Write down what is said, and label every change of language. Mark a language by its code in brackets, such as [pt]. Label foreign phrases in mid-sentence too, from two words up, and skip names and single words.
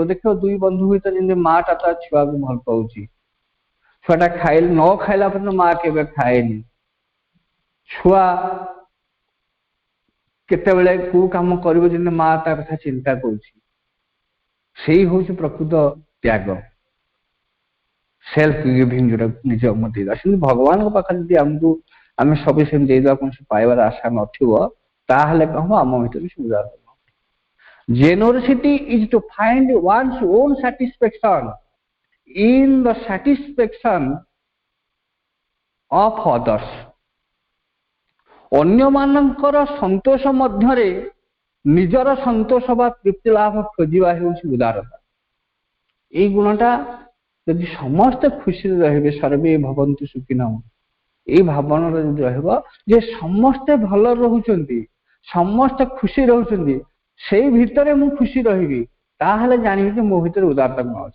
[or] ଦେଖିବ ଦୁଇ ବନ୍ଧୁ ଭିତରେ ଯେମିତି ମାଟା ତା ଛୁଆକୁ ଭଲ ପାଉଛି, ଛୁଆଟା ନ ଖାଇଲା ପର୍ଯ୍ୟନ୍ତ ମା କେବେ ଖାଏନି, ଛୁଆ କେତେବେଳେ କୋଉ କାମ କରିବ ଯେମିତି ମା ତା କଥା ଚିନ୍ତା କରୁଛି, ସେଇ ହଉଛି ପ୍ରକୃତ ତ୍ୟାଗ, [en] self giving, [or] ଯୋଉଟା ନିଜ ଦେଇଦେବା। ସେମିତି ଭଗବାନଙ୍କ ପାଖରେ ଯଦି ଆମେ ସବୁ ସେମିତି ଦେଇଦେବା, କୌଣସି ପାଇବାର ଆଶା ନଥିବ, ତାହେଲେ କଣ ହବ, ଆମ ଭିତରେ ସୁବିଧା ହବ। [en] Generosity is to find one's own satisfaction in the satisfaction of others। [or] ଅନ୍ୟମାନଙ୍କର ସନ୍ତୋଷ ମଧ୍ୟରେ ନିଜର ସନ୍ତୋଷ ବା ତୃପ୍ତି ଲାଭ ଖୋଜିବା ହେଉଛି ଉଦାରତା। ଏଇ ଗୁଣଟା ଯଦି ସମସ୍ତେ ଖୁସିରେ ରହିବେ, [sa] ସର୍ବେ ଭବନ୍ତୁ ସୁଖିନଃ, [or] ଏଇ ଭାବନାରେ ଯଦି ରହିବ ଯେ ସମସ୍ତେ ଭଲ ରହୁଛନ୍ତି, ସମସ୍ତେ ଖୁସି ରହୁଛନ୍ତି, ସେଇ ଭିତରେ ମୁଁ ଖୁସି ରହିବି, ତାହେଲେ ଜାଣିବି ଯେ ମୋ ଭିତରେ ଉଦାରତା ଗୁଣ ଅଛି।